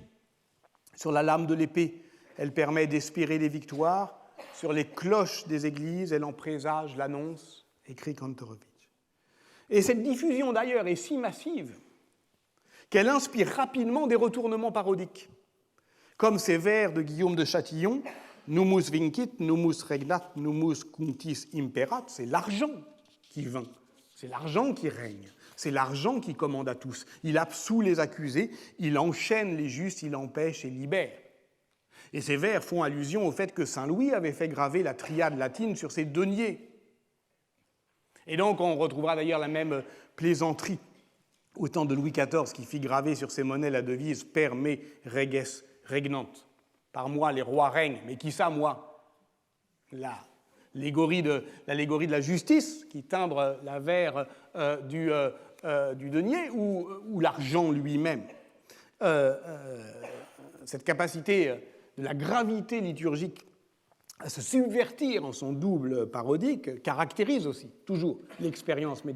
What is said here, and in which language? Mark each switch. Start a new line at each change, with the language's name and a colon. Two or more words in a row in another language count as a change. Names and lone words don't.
French: Sur la lame de l'épée, elle permet d'espérer des victoires. Sur les cloches des églises, elle en présage l'annonce, écrit Kantorowicz. Et cette diffusion, d'ailleurs, est si massive qu'elle inspire rapidement des retournements parodiques, comme ces vers de Guillaume de Châtillon, «
Latin: Numus vincit, numus regnat, numus cuntis imperat »,
French: c'est l'argent qui vint, c'est l'argent qui règne, c'est l'argent qui commande à tous. Il absout les accusés, il enchaîne les justes, il empêche et libère. Et ces vers font allusion au fait que Saint Louis avait fait graver la triade latine sur ses deniers. Et donc on retrouvera d'ailleurs la même plaisanterie au temps de Louis XIV qui fit graver sur ses monnaies la devise «
Latin: Per me reges regnant ».
French: Par moi, les rois règnent, mais qui ça, moi ? L'allégorie de la justice qui timbre la verre du denier ou l'argent lui-même. Cette capacité de la gravité liturgique à se subvertir en son double parodique caractérise aussi toujours l'expérience médiévale.